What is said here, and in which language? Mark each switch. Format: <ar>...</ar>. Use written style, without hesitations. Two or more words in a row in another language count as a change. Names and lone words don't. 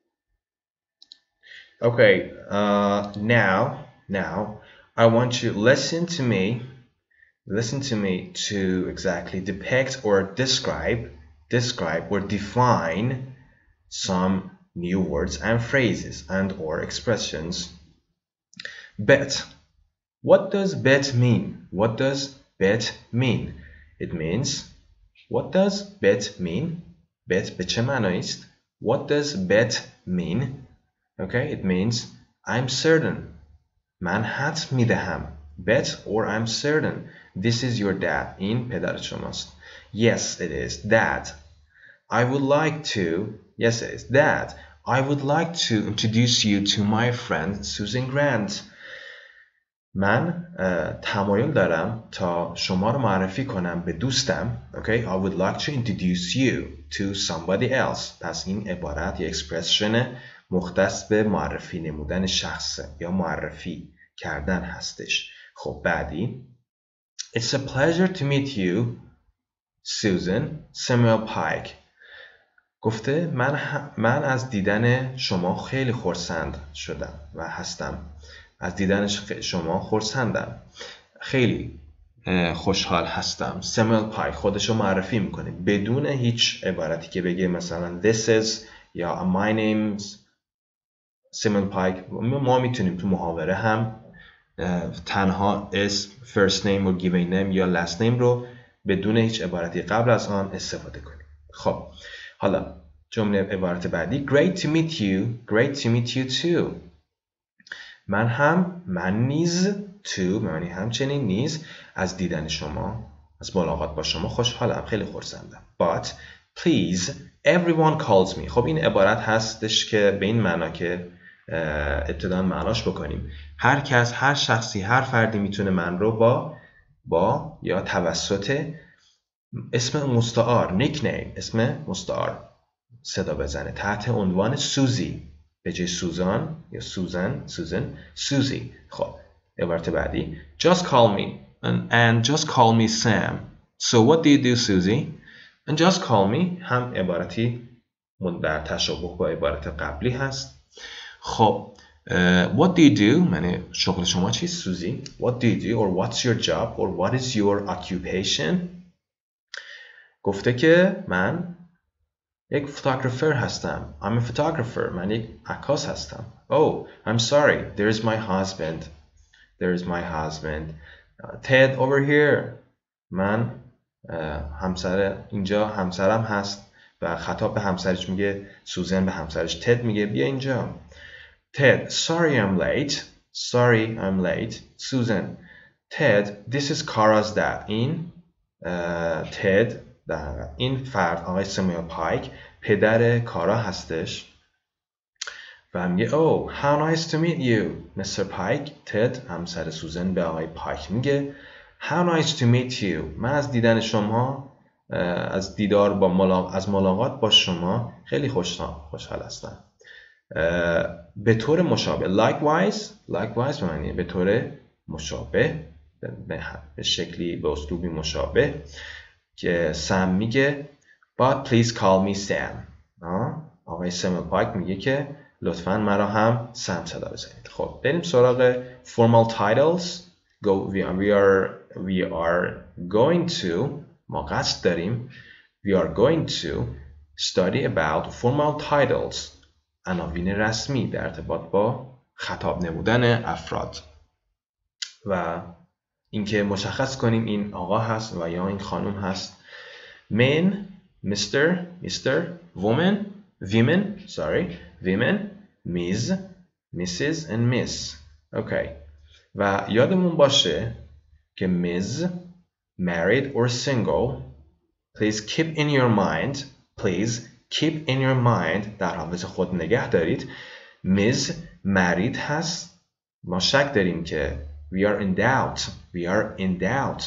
<en>Okay, now I want you to listen to me to exactly depict or describe or define some new words and phrases and or expressions. Bet. What does bet mean? What does bet mean? It means, what does bet mean?</en> <fa>Bet به چه معنی است?</fa> <en>What does bet mean? Okay, it means I'm certain.</en> <fa>من حدس میدهم.</fa> <en>Bet or I'm certain. This is your dad.</en> <fa>این پدر شماست.</fa> <en>Yes, it is. Dad. I would like to. Yes, it is. Dad. I would like to introduce you to my friend Susan Grant.</en> <fa>من تمایل دارم تا شما رو معرفی کنم به دوستم.</fa> <en>Okay, I would like to introduce you to somebody else.</en> <fa>پس این عبارت یا اکسپرشن مختص به معرفی نمودن شخصه یا معرفی کردن هستش. خب بعدی</fa> <en>It's a pleasure to meet you, Susan. Samuel Pike.</en> <fa>گفته من از دیدن شما خیلی خرسند شدم و هستم. از دیدن شما خرسندم. خیلی خوشحال هستم. سموئل پایک خودشو معرفی میکنه بدون هیچ عبارتی که بگه مثلا</fa> <en>this is</en> <fa>یا</fa> <en>my name's</en> <fa>سموئل پایک. ما میتونیم تو محاوره هم تنها اسم</fa> <en>first name</en> <fa>و</fa> <en>given name</en> <fa>یا</fa> <en>last name</en> <fa>رو بدون هیچ عبارتی قبل از آن استفاده کنیم. خب حالا جمله عبارت بعدی</fa> <en>Great to meet you too.</en> <fa>من نیز to معنی همچنین نیز از دیدن شما از ملاقات با شما خوشحالم. خیلی خرسندم.</fa> <en>But please everyone calls me.</en> <fa>خب این عبارت هستش که به این معنا که ابتدا معناش بکنیم هر کس، هر شخصی، هر فردی میتونه من رو با یا توسط اسم مستعار نیکنیم، اسم مستعار صدا بزنه تحت عنوان سوزی به جای سوزان یا سوزن سوزی.</fa> <en>خب عبارت بعدی just call me and just call me Sam. So what do you do, Susie? And just call me</en> <fa>هم عبارتی در تشابه با عبارت قبلی هست. خب</fa> <en>what do you do</en> <fa>معنی شغل شما چیست سوزی؟</fa> <en>What do you do or what's your job or what is your occupation؟</en> <fa>گفته که من یک فوتوگرافر هستم.</fa> <en>I'm a photographer.</en> <fa>من یک عکاس هستم.</fa> <en>Oh, I'm sorry. There's my husband. Ted over here.</en> <fa>من اینجا همسرم هست و خطاب به همسرش میگه سوزن به همسرش تد میگه بیا اینجا.</fa> <en>Ted, sorry I'm late. Susan. Ted, this is Kara's dad.</en> <fa>این Ted این فرد آقای سموئل پایک پدر کارا هستش و میگه</fa> <en>Oh, how nice to meet you, Mr. Pike.</en> <fa>تد همسر سوزن به آقای پایک میگه</fa> <en>How nice to meet you.</en> <fa>من از دیدن شما از دیدار با از ملاقات با شما خیلی خوشحال هستم. به طور مشابه likewise معنی به طور مشابه به شکلی به اسلوبی مشابه که سم میگه</fa> <en>But please call me Sam.</en> <fa>آقای سموئل پایک میگه که لطفاً مرا هم سم صدا بزنید.</fa> <en>خب بریم سراغ formal titles. We are going to</en> <fa>ما قصد داریم</fa> <en>we are going to study about formal titles.</en> <fa>عناوین رسمی در ارتباط با خطاب نمودن افراد و اینکه مشخص کنیم این آقا هست و یا این خانم هست.</fa> <en>Men, Mr, women, women, Ms, Mrs and Miss. Okay. و یادمون باشه که Ms, married or single, please keep in your mind</en> <fa>در حافظه خود نگه دارید.</fa> <en>Ms, married</en> <fa>هست. ما شک داریم که</fa> <en>we are in doubt.</en>